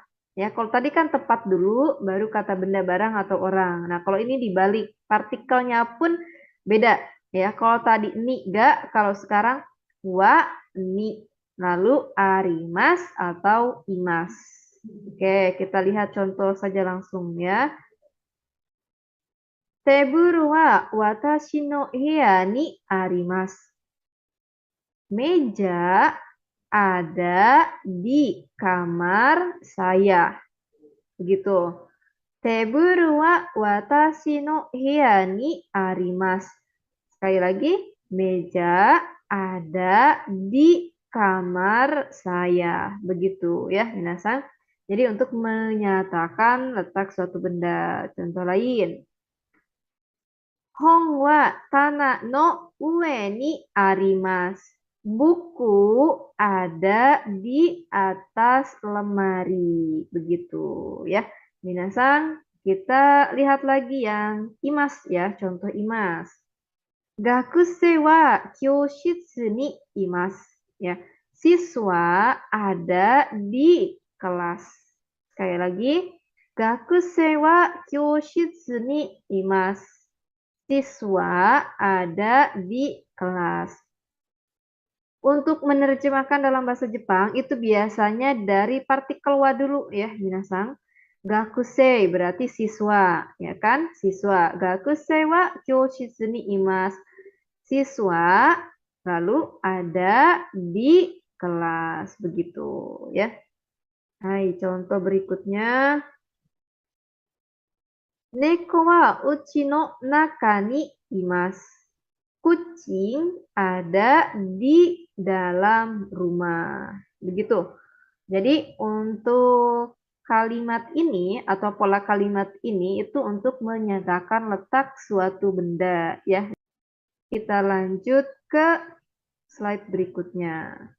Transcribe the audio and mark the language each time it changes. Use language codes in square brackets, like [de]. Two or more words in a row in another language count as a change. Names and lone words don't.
[id] Ya, kalau tadi kan tempat dulu, baru kata benda barang atau orang. Nah, kalau ini dibalik, partikelnya pun beda. Ya, kalau tadi [ja] にが, [id] kalau sekarang [ja] はに. [id] Lalu arimas atau imas. Oke, kita lihat contoh saja langsung ya. [ja] テーブルは私のぶやにあります. [id] Meja ada di kamar saya. Begitu. [ja] テーブルは私のぶやにあります. [id] Sekali lagi, meja ada di kamar saya. Begitu ya, minasan. Jadi untuk menyatakan letak suatu benda. Contoh lain. [ja] 本は棚の上にあります. [id] Buku ada di atas lemari. Begitu ya. Minasan, kita lihat lagi yang imas ya. Contoh imas. [ja] 学生は教室にいます. [id] Ya. Siswa ada di kelas. Sekali lagi. [ja] 学生は教室にいます. [id] Siswa ada di kelas. Untuk menerjemahkan dalam bahasa Jepang itu biasanya dari partikel wa dulu ya, minasan. Gakusei berarti siswa, ya kan? Siswa. [ja] 学生は教室にいます. [id] Siswa lalu ada di kelas, begitu ya. [ja] Hai, [id] contoh berikutnya. [ja] 猫はうちの中にいます. [id] Kucing ada di dalam rumah. Begitu. Jadi untuk kalimat ini atau pola kalimat ini itu untuk menyatakan letak suatu benda ya. Kita lanjut ke slide berikutnya.